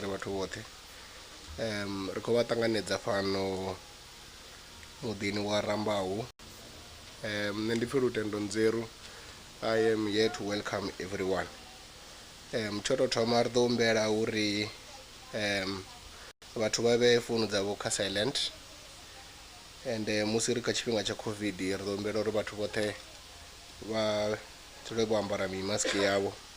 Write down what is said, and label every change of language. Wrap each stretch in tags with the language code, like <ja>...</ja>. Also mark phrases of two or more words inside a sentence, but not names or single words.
<ve>vhathu vhoṱhe ri khou vha ṱanganedza fhano muḓini wa Rambau. Nṋe ndi pfhi Lutendo Nzeru.</ve> <en>I am here to welcome everyone.</en> <ve>Tsho tou thoma ri ḓo humbela uri vhathu vha vhe founu dzavho kha silent, and musi ri kha tshifhinga tsha COVID ri ḓo humbela uri vhathu vhoṱhe vha dzule vho ambara mimaski yavho.</ve>